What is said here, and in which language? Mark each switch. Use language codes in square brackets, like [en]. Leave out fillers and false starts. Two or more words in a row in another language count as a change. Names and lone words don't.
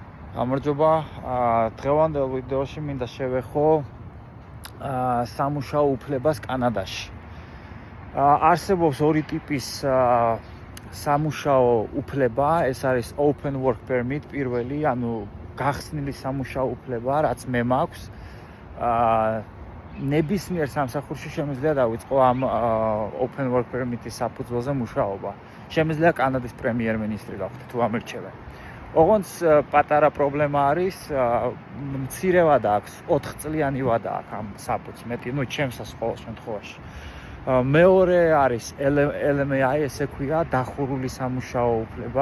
[ka] გამარჯობა. დღევანდელ ვიდეოში მინდა შევეხო სამუშაო უფლებას კანადაში. არსებობს ორი ტიპის სამუშაო უფლება, ეს არის [en] open work permit [ka] პირველი, ანუ გახსნილი სამუშაო უფლება, რაც მე მაქვს. ნებისმიერ სამსახურში შემიძლია დავიწყო ამ [en] open work permit- [ka] ის საფუძველზე მუშაობა. შემიძლია კანადის პრემიერ-მინისტრი გავხდე თუ ამერჩევენ. ოღონდ პატარა პრობლემა არის, მცირე ვადა აქვს, 4 წლიანი ვადა აქვს ამ საფუძს, მეტი, ჩემსას ყოველ შემთხვევაში. მეორე არის LMAI, ესე ქვია, დახურული სამუშაო უფლება.